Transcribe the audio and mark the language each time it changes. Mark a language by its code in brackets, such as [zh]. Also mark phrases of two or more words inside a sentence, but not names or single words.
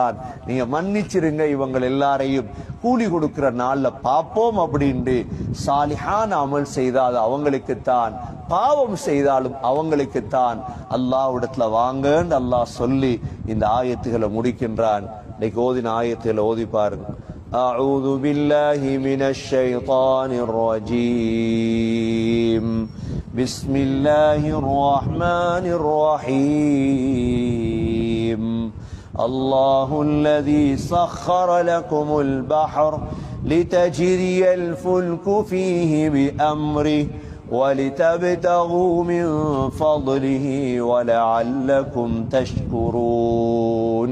[ta] நீங்க மன்னிச்சிருங்க, இவங்க எல்லாரையும் கூலி கொடுக்கிற நாள்ல பாப்போம் அப்படின்னு. சாலிஹான அமல் செய்தால் அவங்களுக்குத்தான், பாவம் செய்தாலும் அவங்களுக்குத்தான். அல்லாஹ்விடத்துல வாங்கன்னு அல்லாஹ் சொல்லி இந்த ஆயத்துகளை முடிக்கின்றான். இன்னைக்கு ஓதின ஆயத்துகளை ஓதி பாருங்க. [ar] أعوذ بالله من الشيطان الرجيم. بسم الله الرحمن الرحيم. الله الذي سخر لكم البحر لتجري الفلك فيه بأمره ولتبتغوا من فضله ولعلكم تشكرون.